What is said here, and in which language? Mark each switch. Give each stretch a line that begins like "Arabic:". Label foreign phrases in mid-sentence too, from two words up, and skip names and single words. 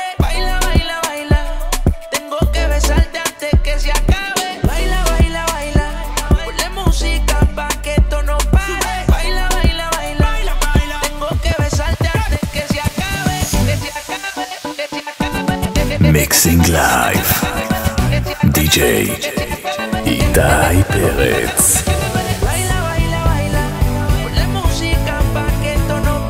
Spanish: Baila, baila, baila, tengo que besarte antes que se acabe. Baila, baila, baila, ponle música pa' que esto no pare. Baila, baila, baila, tengo que besarte antes que se acabe, que se acabe, que se acabe.
English: Mixing Live DJ
Hebrew: איתי פרץ.
Spanish: Baila, baila, baila, ponle música pa' que esto